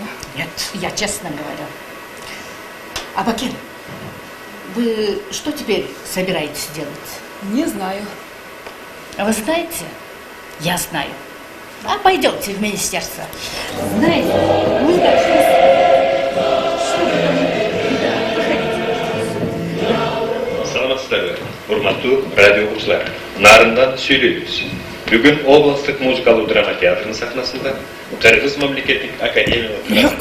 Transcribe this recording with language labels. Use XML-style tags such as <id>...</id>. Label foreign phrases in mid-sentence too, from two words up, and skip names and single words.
<ru>Нет, я честно говорю. А Бакен, вы что теперь собираетесь делать? Не знаю. А вы знаете? Я знаю. А пойдемте в министерство. Знаете, мы</ru> <ky>Саламатсыздарбы, урматтуу радио окуучулар. Нарындан сүйлөйбүз. Бүгүн областык музыкалуу драма театрынын сахнасында Кыргыз мамлекеттик академиялык</ky>